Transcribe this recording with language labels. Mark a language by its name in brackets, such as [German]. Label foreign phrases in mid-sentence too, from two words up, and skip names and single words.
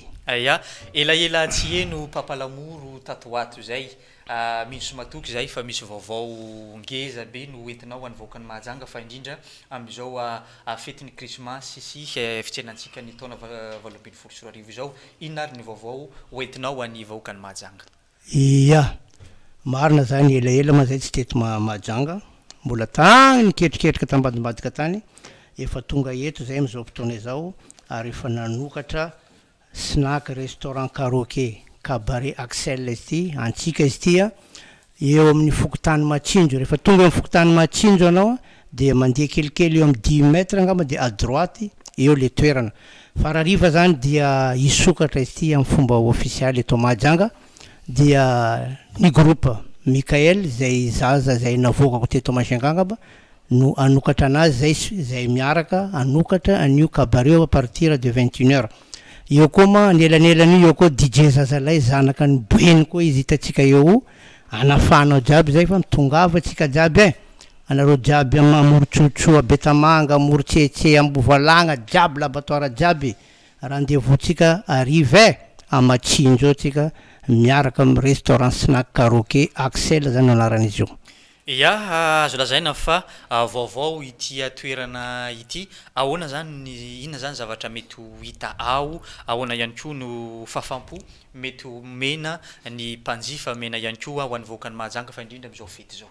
[Malagasy] Aya, elaela tsy eno papalamoro tatoato zay misy matoky zay fa misy vaovao ngeza be no entinao any vaokany Mahajanga fa indrindra amin'izao fetin'ny Krismasy sy fitsenantsika ny taona 2024 izao inona ary ny vaovao entinao any vaokany Mahajanga. Iya, marina zany elaela ma zay tsy teto Mahajanga mbola tany niketriketrika tambadimbadika tany efa tonga eto zay am'izao fotoana izao ary efa nanokatra snack restaurant karaoké cabaret Axel izy ity antsika izy ity eo amin'ny fokotany Matsinjo. Rehefa tonga amin'ny fokotany Matsinjo anao dia mandeha kelikely eo amin'ny 10 mètres angamba dia [French] à droite [Malagasy] eo le toerana. Farariva zany dia isokatra izy ity amin'ny fomba officialy eto Mahajanga dia ny groupe Mikael zay zaza zay navokako teto Masingangaba no anokatra anazy zay miaraka anokatra anio cabaret [French] à partir de 21h. [Malagasy] Eo koa ma nelanelany eo koa DJ zazalay zanaka ny boeny koa izy hitatsika eo anafanao jiaby zay fa mitongava tsika jiaby anareo jiaby amoritsotso Betamanga amoritsetse ambovalagna jiaby laboratoire jiaby rendez-vous tsika arrive amatsinjo tsika miaraka amin'ny restaurant snack karaoke Axel zany anaran'izy io. Ya azo lazaina fa vaovao ity toerana ity ahoana zany inona zany zavatra mety hita ao ahoana ihany koa no fafampo mety mena ny mpanjifa mena ihany koa ho an'ny voakany Mahajanga fa indrindra amin'izao fety zao.